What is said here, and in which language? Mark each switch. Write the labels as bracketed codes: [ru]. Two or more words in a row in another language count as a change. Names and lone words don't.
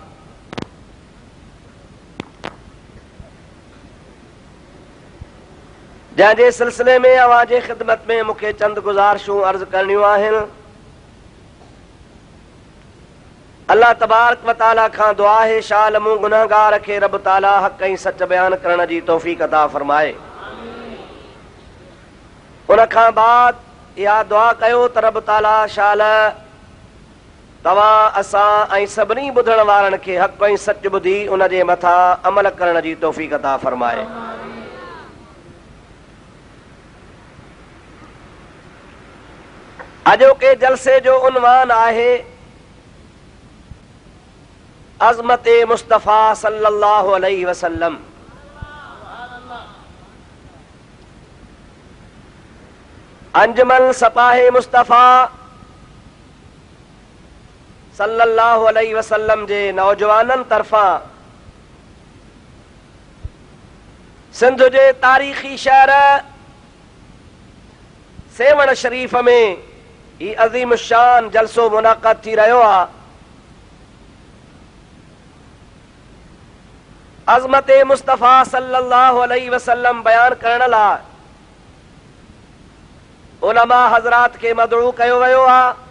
[sd] جن جے سلسلے میں اواں جے خدمت میں مکھے چند گزارشوں عرض کرنیوں آہن. [ar] اللہ تبارک و تعالی [sd] کھان دعا ہے شال موں گناہگار کے رب تعالی حق کہیں سچ بیان کرن جی توفیق عطا فرمائے. ان کھان بعد یا دعا کयो ت رب تعالی شال تواں اساں ऐं सभिनी ॿुधण वारनि खे हक़ ऐं सच ॿुधी उन जे मथां अमल करण जी तौफ़ीक़ अता फरमाए. अॼोके जलसे जो उन्वान आहे अज़मत मुस्तफ़ा [ar] صلى الله عليه وسلم. [sd] अंजुमन सपाहे मुस्तफ़ा [ar] صلى الله عليه وسلم [sd] जे नौजवाननि तरफ़ां सिंध जे तारीख़ी शहर सेवण शरीफ में ही अज़ीम शान जलसो मुनाक़द थी रहियो आहे. अज़मत मुस्तफ़ा [ar] صلى الله عليه وسلم [sd] बयान करण लाइ उलमा हज़रात के मदऊ कयो वियो आहे.